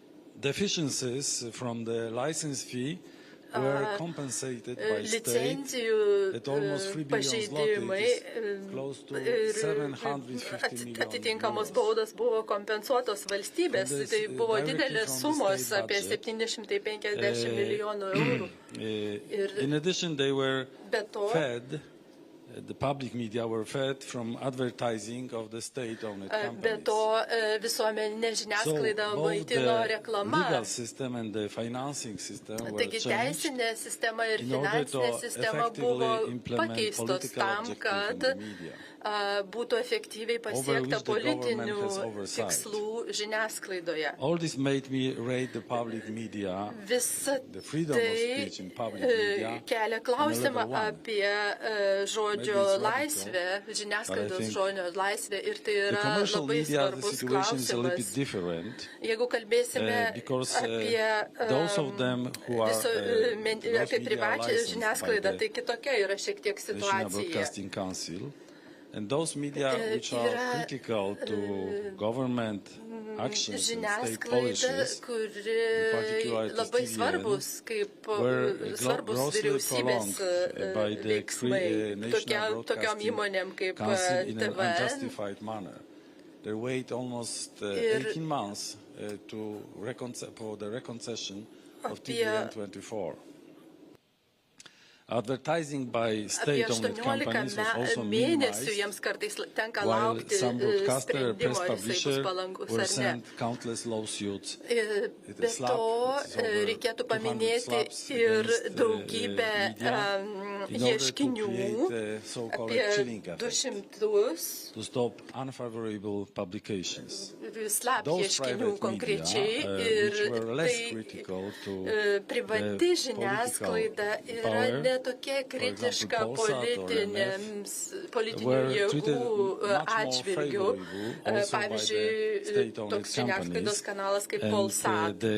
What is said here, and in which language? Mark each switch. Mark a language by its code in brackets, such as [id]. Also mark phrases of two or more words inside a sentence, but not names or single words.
[lt] Licencijų pažeidimai ir atitinkamos baudos buvo kompensuotos valstybės. Tai buvo didelės sumos, apie 750 milijonų eurų. Be to, [en] the public media were fed from advertising of the state-owned companies. [lt] Be to, visuomeninė žiniasklaida maitino reklama. [en] Legal system and the financing system were [lt] Taigi teisinė sistema ir finansinė sistema buvo pakeistos tam, kad būtų efektyviai pasiekta politinių tikslų žiniasklaidoje. Visa tai kelia klausimą apie žodžio laisvę, žiniasklaidos žodžio laisvę ir tai yra labai svarbus klausimas. Jeigu kalbėsime apie privačią žiniasklaidą, tai kitokia yra šiek tiek situacija. [en] And those media which are critical to government actions and state policies, [lt] labai svarbus, kaip svarbus vyriausybės veiksmai tokiom įmonėm kaip TVN. [en] They wait almost 18 months for the reconcession of TVN24. Advertising by state-owned companies was also minimized, while some broadcaster press publishers were sent countless lawsuits. [lt] Be to, reikėtų paminėti ir daugybę ieškinių, apie 200 [en] to stop unfavorable publications. [lt] Slaptų ieškinių konkrečiai, ir tai privati žiniasklaida yra netokia kritiška politinių jėgų atžvilgių. Pavyzdžiui, toks žiniasklaidos kanalas kaip Polsat.